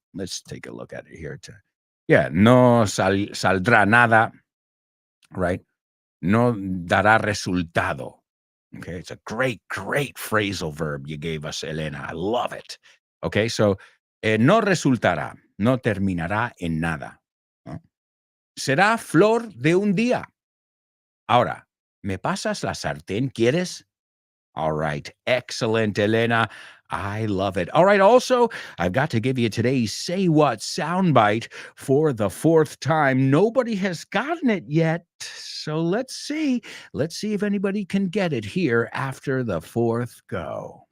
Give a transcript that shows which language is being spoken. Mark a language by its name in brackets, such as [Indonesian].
[English] Let's take a look at it here. Yeah, [Spanish] no saldrá nada, [English] right? [Spanish] No dará resultado. [English] Okay, it's a great phrasal verb you gave us, Elena. I love it. [Spanish] Okay, so no resultará, no terminará en nada. ¿No? Será flor de un día. Ahora, ¿me pasas la sartén? ¿Quieres? [English] All right. Excellent, Elena. I love it. All right. Also, I've got to give you today's Say What soundbite for the fourth time. Nobody has gotten it yet. So let's see. Let's see if anybody can get it here after the fourth go.